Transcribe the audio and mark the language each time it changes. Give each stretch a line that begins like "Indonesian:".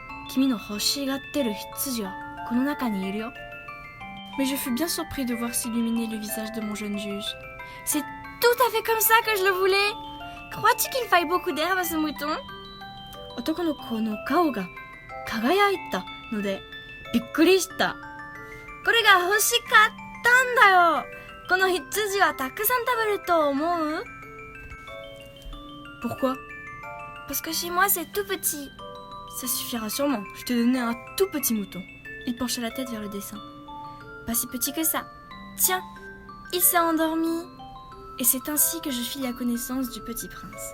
Japanese: 君の欲しがってる羊はこの中にいるよ。
French: Mais je fus bien surpris de voir s'illuminer le visage de mon jeune juge. C'est tout à fait comme ça que je le voulais. Crois-tu qu'il faille beaucoup d'herbe à ce mouton?
Japanese: 男の子の顔が輝いたのでびっくりした。これが欲しかったんだよ。この羊はたくさん食べると思う？
French: Pourquoi? Parce que chez moi c'est tout petit. Ça suffira sûrement. Je te donnais un tout petit mouton. Il pencha la tête vers le dessin. Pas si petit que ça. Tiens, il s'est endormi. Et c'est ainsi que je fis la connaissance du petit prince.